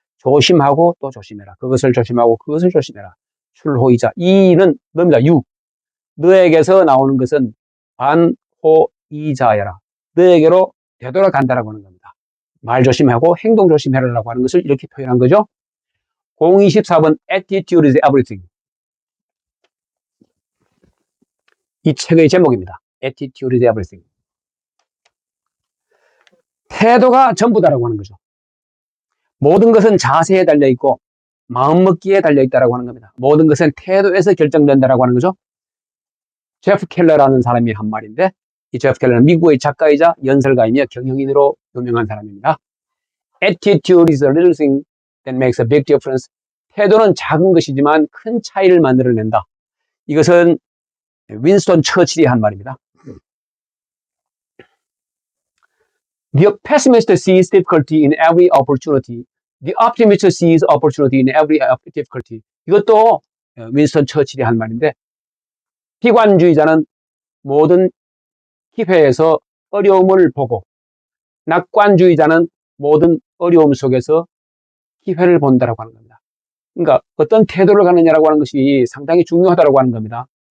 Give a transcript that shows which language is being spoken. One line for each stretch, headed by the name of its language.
Korean: 조심하고 또 조심해라. 그것을 조심하고 그것을 조심해라. 출호이자. 이는 너입니다. 유. 너에게서 나오는 것은 반호이자야라. 너에게로 되돌아간다라고 하는 겁니다. 말 조심하고 행동 조심해라라고 하는 것을 이렇게 표현한 거죠.
English: 024번 Attitude is everything.
Korean: 이 책의 제목입니다.
English: Attitude is everything.
Korean: 태도가 전부다라고 하는 거죠. 모든 것은 자세에 달려있고 마음먹기에 달려있다라고 하는 겁니다. 모든 것은 태도에서 결정된다라고 하는 거죠. 제프 켈러라는 사람이 한 말인데 이 제프 켈러는 미국의 작가이자 연설가이며 경영인으로 유명한 사람입니다.
English: Attitude is a little thing that makes a big difference.
Korean: 태도는 작은 것이지만 큰 차이를 만들어낸다. 이것은 윈스턴 처칠이 한 말입니다.
English: The pessimist sees difficulty in every opportunity. The optimist sees opportunity in every difficulty.
Korean: 이것도 윈스턴 처칠이 한 말인데 비관주의자는 모든 기회에서 어려움을 보고 낙관주의자는 모든 어려움 속에서 기회를 본다라고 하는 겁니다. 그러니까 어떤 태도를 갖느냐라고 하는 것이 상당히 중요하다라고 하는 겁니다.